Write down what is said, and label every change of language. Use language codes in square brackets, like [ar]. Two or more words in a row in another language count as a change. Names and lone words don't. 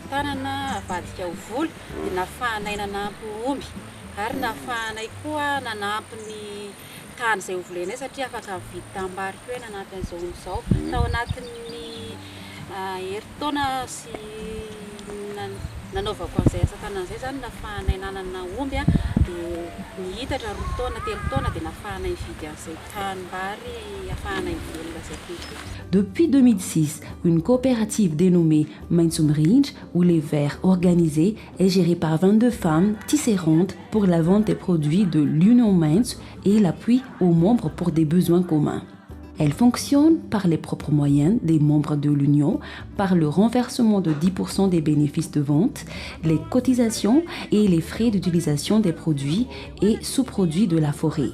[mg] tanana, avadika ho voly dia nafahanay nanampy omby ary nafahanay koa nanampy ny tany izay ho volenay satria afaka mividy tambary koa nanampy an'izao izao tao anatin'ny herintaona sy nanaovako an'izay asa tanana izay zany nafahanay nanana omby a dia nihitatra roa taona telo taona dia nafahana hividy an'izay tanimbary ahafahana hivelona zay tontolo. [fr] Depuis 2006, une coopérative dénommée Mainsumrinj, où les verres organisés, est gérée par 22 femmes tisserandes pour la vente des produits de l'Union Mainz et l'appui aux membres pour des besoins communs. Elle fonctionne par les propres moyens des membres de l'Union, par le renversement de 10% des bénéfices de vente, les cotisations et les frais d'utilisation des produits et sous-produits de la forêt.